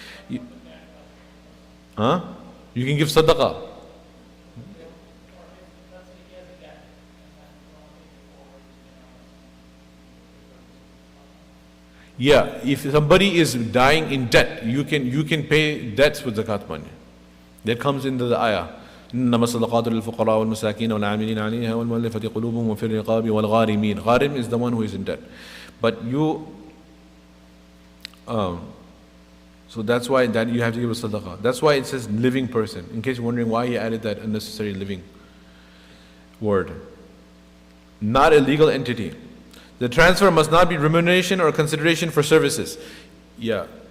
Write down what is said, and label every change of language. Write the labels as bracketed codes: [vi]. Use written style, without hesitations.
[en] You can give sadaqah. Yeah, if somebody is dying in debt, you can pay debts with zakat money. That comes into the ayah. [ar] إنما الصدقات للفقراء والمساكين والعاملين عليها والمؤلفة قلوبهم وفي الرقاب والغارمين. [en] Gharim is the one who is in debt. But so that's why that you have to give a sadaqah. That's why it says living person. In case you're wondering why he added that unnecessary living word. Not a legal entity. The transfer must not be remuneration or consideration for services. Yeah.